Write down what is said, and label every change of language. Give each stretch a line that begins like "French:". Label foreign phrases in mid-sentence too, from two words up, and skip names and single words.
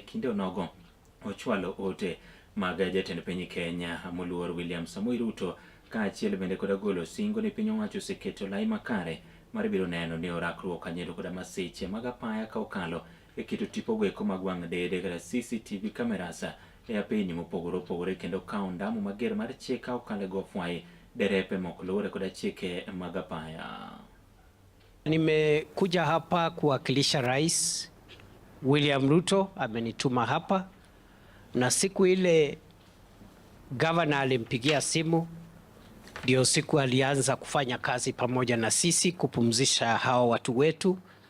Luo (Kenya and Tanzania): kinde onogo ochwalo ote mag jatend piny Kenya moluor William Samoei Ruto kaachiel bende kod golo singo ni piny owacho oseketo lai makare mar biro neno ni orakruok kanyendo kod masiche mag apaya ka okalo e keto tipo goeko mag wang' dede kod
English: CCTV cameras
Luo (Kenya and Tanzania): e apeyni mopogore opogore kendo kao ndamo mager mar chik ka okalo e go fwai derepe mok luwore kod chike mag apaya.
Swahili: Nimekuja hapa kuwakilisha Rais William Ruto, amenituma hapa, na siku ile gavana alimpigia simu ndio siku alianza kufanya kazi pamoja na sisi kupumzisha hao watu wetu.